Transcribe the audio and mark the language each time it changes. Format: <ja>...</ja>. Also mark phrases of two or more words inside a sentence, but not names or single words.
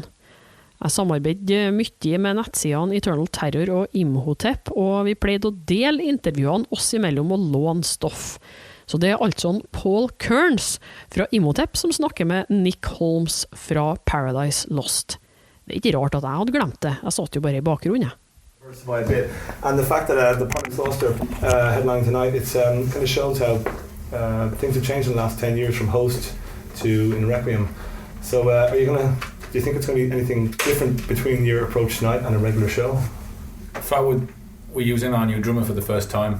<no>Jeg samarbeidet mye med nettsidene Eternal Terror og Imhotep, og vi pleide å dele intervjuene oss imellom og låne stoff. Så det altså Paul Kearns fra Imhotep som snakker med Nick Holmes fra Paradise Lost. Det ikke rart at jeg hadde glemt det, jeg satt jo bare i bakgrunnen.</no> <en>And the fact that the Paradise Lost headline tonight, it's kind of shows how things have changed in the last 10 years from host to in Requiem. So do you think it's going to be anything different between your approach tonight and a regular show? In fact, we're using our new drummer for the first time.</en>